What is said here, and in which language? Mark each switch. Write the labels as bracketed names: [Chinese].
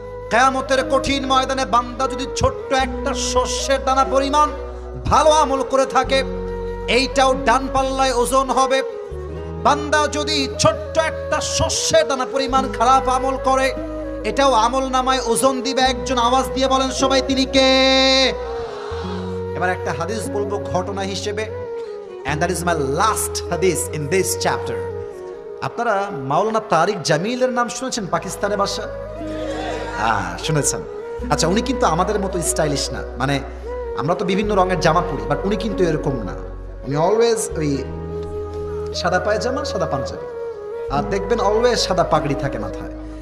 [Bangla] কিয়ামতের কঠিন ময়দানে বান্দা যদি ছোট্ট একটা শস্যের দানা পরিমাণ ভালো আমল করে থাকে, এইটাও ডান পাল্লায় ওজন হবে। বান্দা যদি ছোট্ট একটা শস্যের দানা পরিমাণ খারাপ আমল করে, এটাও আমল নামায় ওজন দিবে একজন। আওয়াজ দিয়ে বলেন সবাই, তিনি কে? এবার একটা হাদিস বলবো ঘটনা হিসেবে, [English] and that is my last hadith in this chapter. [Bangla] আপনারা মাওলানা তারিক জামিলের নাম শুনেছেন? পাকিস্তানের বাসা, শুনেছেন? আচ্ছা, উনি কিন্তু আমাদের মতো স্টাইলিশ না, মানে আমরা তো বিভিন্ন রঙের জামা পরি, বাট উনি কিন্তু এরকম না। উনি অলওয়েজ ওই সাদা পায়জামা, সাদা পাঞ্জাবি, আর দেখবেন অলওয়েজ সাদা পাগড়ি থাকে মাথায়।